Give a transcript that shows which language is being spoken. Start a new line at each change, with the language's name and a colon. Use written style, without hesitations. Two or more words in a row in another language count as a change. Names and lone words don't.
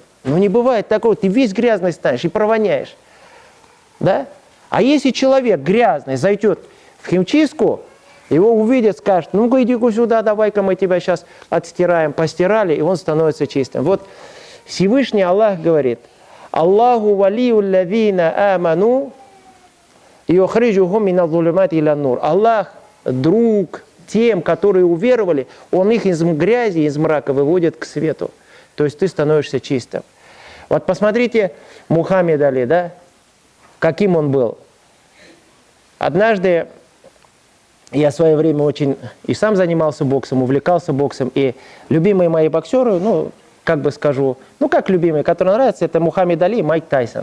Russian: Ну не бывает такого, ты весь грязный станешь и провоняешь. Да? А если человек грязный зайдет в химчистку, его увидят, скажут: ну-ка иди-ка сюда, давай-ка мы тебя сейчас отстираем. Постирали, и он становится чистым. Вот Всевышний Аллах говорит:
Arabic: الله ولي الذين آمنوا يخرجهم من الظلمات إلى النور.
Russian: Аллах друг тем, которые уверовали, он их из грязи, из мрака выводит к свету. То есть ты становишься чистым. Вот посмотрите, Мухаммед Али, да? Каким он был. Однажды я в свое время очень и сам занимался боксом, увлекался боксом, и любимые мои боксеры, ну, как бы скажу, ну, как любимые, которые нравятся, это Мухаммед Али и Майк Тайсон.